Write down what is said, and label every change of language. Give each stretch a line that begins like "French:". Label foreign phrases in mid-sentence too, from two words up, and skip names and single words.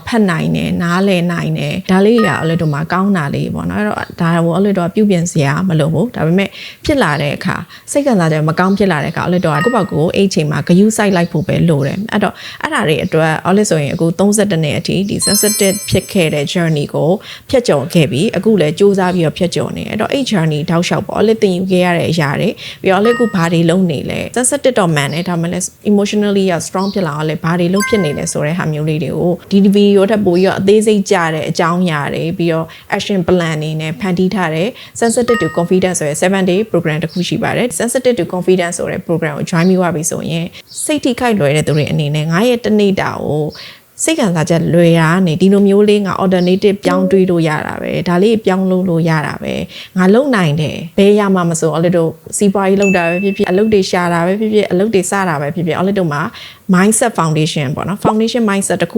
Burmese: ဖတ်နိုင်တယ်နားလည်နိုင်တယ်ဒါလေးကအော်လက်တို့မှာကောင်းတာလေးပေါ့နော်အဲ့တော့ဒါကိုအော်လက်တို့ကပြုပြင်စရာမလိုဘူးဒါပေမဲ့ဖြစ်လာတဲ့အခါစိတ်ခံစားချက်မကောင်းဖြစ်လာတဲ့အခါအော်လက်တို့ကကိုယ့်ဘက်ကိုအိတ်ချိန်မှာဂယုစိုက်လိုက်ဖို့ပဲလိုတယ်အဲ့တော့အဲ့ဒါတွေအတွက်အော်လက်ဆိုရင်အခု32နှစ်အထိဒီ sensitive ဖြစ်ခဲ့တဲ့ journey ကိုဖြတ်ကျော်ခဲ့ပြီးအခုလည်းစူးစမ်း ပြီးတော့ဖြတ်ကျော်နေအဲ့တော့အဲ့ journey တောက်လျှောက်ပေါ့အော်လက်သင်ယူခဲ့ရတဲ့အရာတွေပြီးတော့အော်လက်အခုဘာတွေလုပ်နေလဲ sensitive တော့မှန်တယ်ဒါမှလည်း
English: emotionally strong
Burmese: ဖြစ်လာအောင်လည်းဘာတွေလုပ်ဖြစ်နေလဲဆိုတဲ့ဟာမျိုးလေးတွေကိုဒီဗီဒီယိုထပ်ပို့ပြီးတော့အသေးစိတ်ကြတဲ့အကြောင်းအရာတွေပြီးတော့
English: action plan
Burmese: တွေနဲ့ဖန်တီးထားတဲ့
English: sensitive to confidence
Burmese: ဆိုတဲ့
English: 7 day program
Burmese: တစ်ခုရှိပါတယ်
English: sensitive to confidence
Burmese: ဆိုတဲ့ program ကို join ပြီးွားပြီဆိုရင်စိတ်ထိခိုက်လွယ်တဲ့သူတွေအနေနဲ့ငါရဲ့တနေ့တာကိုစိတ်ခံစားချက် လွယ်ရနေဒီလိုမျိုးလေးငါ alternative ပြောင်းတွေးလို့ရတာပဲဒါလေးပြောင်းလို့ရတာပဲငါလုံနိုင်တယ်ဘယ်ရမှာမဆိုအော်လက်တို့စီးပွား ရေးလုပ်တာပဲဖြစ်ဖြစ်အလုပ်တွေရှာတာပဲဖြစ်ဖြစ်အလုပ်တွေစတာပဲဖြစ်ဖြစ်အော်လက်တို့မှာ
English: mindset foundation
Burmese: ပေါ့နော်
English: foundation mindset
Burmese: တခု